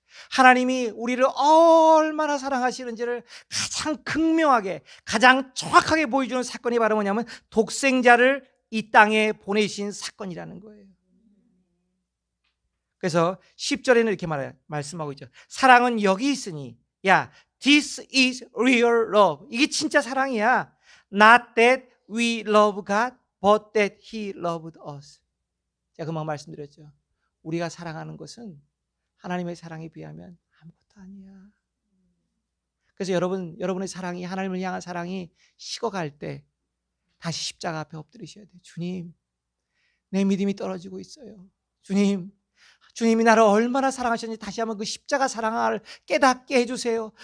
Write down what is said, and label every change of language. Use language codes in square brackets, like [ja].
[ko] 하나님이 우리를 얼마나 사랑하시는지를 가장 극명하게, 가장 정확하게 보여주는 사건이 바로 뭐냐면 독생자를 이 땅에 보내신 사건이라는 거예요. 그래서 10절에는 이렇게 말씀하고 있죠. 사랑은 여기 있으니, 야, [en] this is real love. [ko] 이게 진짜 사랑이야. [en] Not that we love God, but that He loved us. [ko] 제가 금방 말씀드렸죠. 우리가 사랑하는 것은 하나님의 사랑에 비하면 아무것도 아니야. 그래서 여러분의 사랑이, 하나님을 향한 사랑이 식어갈 때 다시 십자가 앞에 엎드리셔야 돼요. 주님, 내 믿음이 떨어지고 있어요. 주님이 나를 얼마나 사랑하셨는지 다시 한번 그 십자가 사랑을 깨닫게 해주세요.